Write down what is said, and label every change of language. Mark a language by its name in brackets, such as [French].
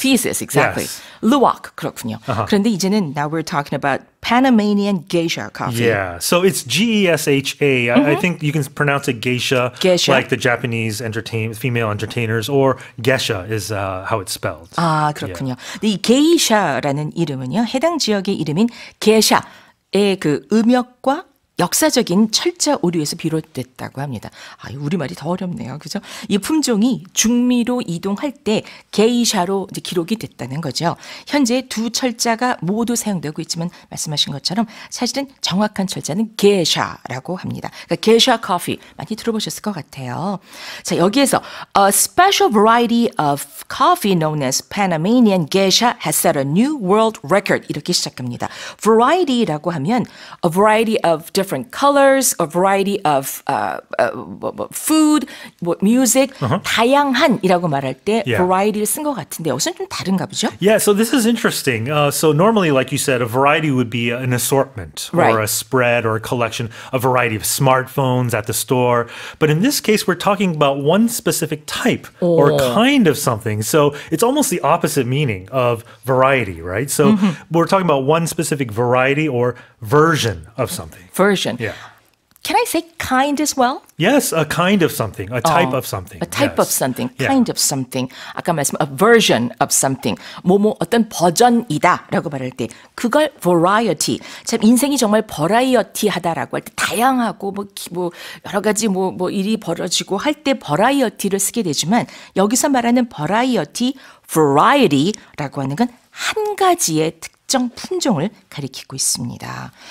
[English] Feces, exactly. Yes. [Korean] Luwak, 그렇군요. 그런데 이제는 [English] now we're talking about Panamanian geisha coffee. Yeah, so it's Gesha. I think you can pronounce it geisha, Geisha. like the Japanese female entertainers, or gesha is how it's spelled. [Korean] 아, 그렇군요. 근데 이 게이샤라는 이름은요, 해당 지역의 이름인 게샤의 그 음역과 역사적인 철자 오류에서 비롯됐다고 합니다. 아, 우리말이 더 어렵네요. 그죠? 이 품종이 중미로 이동할 때 게이샤로 이제 기록이 됐다는 거죠. 현재 두 철자가 모두 사용되고 있지만 말씀하신 것처럼 사실은 정확한 철자는 게샤라고 합니다. 그러니까 게샤 커피 많이 들어보셨을 것 같아요. 자, 여기에서 [English] a special variety of coffee known as Panamanian geisha has set a new world record [Korean] 이렇게 시작합니다. [English] variety라고 하면 a variety of different different colors, a variety of food, music, [Korean] 다양한이라고 말할 때 variety를 쓴 것 같은데 여기서는 좀 다른가 보죠? [English] Yeah, so this is interesting. So normally, like you said, a variety would be an assortment or a spread or a collection, a variety of smartphones at the store. But in this case, we're talking about one specific type or kind of something. So it's almost the opposite meaning of variety, right? So we're talking about one specific variety or version of something. Version. Yeah. Can I say kind as well? Yes, a kind of something, a type of something. A type of something, kind of something. [Korean] 아까 말씀 [English] a version of something. [Korean] 뭐뭐 어떤 버전이다라고 말할 때 그걸 variety. 참 인생이 정말 버라이어티하다라고 할 때 다양하고 뭐 여러 가지 뭐 일이 벌어지고 할 때 버라이어티를 쓰게 되지만 여기서 말하는 버라이어티, variety라고 하는 건 한 가지의 특정 품종을 가리키고 있습니다.